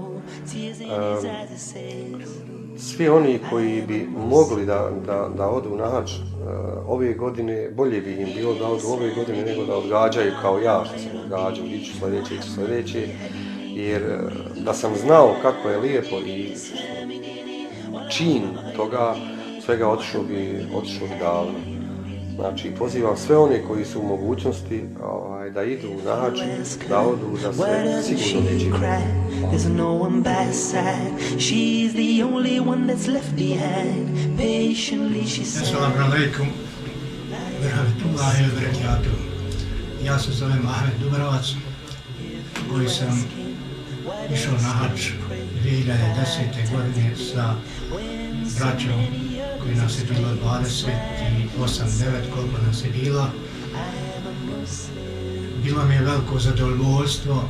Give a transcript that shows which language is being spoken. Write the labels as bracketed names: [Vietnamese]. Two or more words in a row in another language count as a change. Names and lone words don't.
[Bosnian] Svi oni koji bi mogli da odu na hadž ove godine, bolje bi im bilo da odu ove godine nego da odgađaju kao ja što sam odgađao, iću sljedeće, jer da sam znao kako je lijepo i čin toga, svega otišao bi davno. Znači, pozivam sve one koji su u mogućnosti da idu na hadž, da odu, da se sigurno neće. [English] There's no one by her side. She's the only one that's left behind. Patiently she said. [Arabic] السلام عليكم ورحمة الله وبركاته. [Bosnian] Ja se zovem Ahmed Dubrovac, koji sam išao na hadž 2010. godine sa braćom koji nas je bilo 28-9, koliko nas je bila. Bilo mi je veliko zadovoljstvo.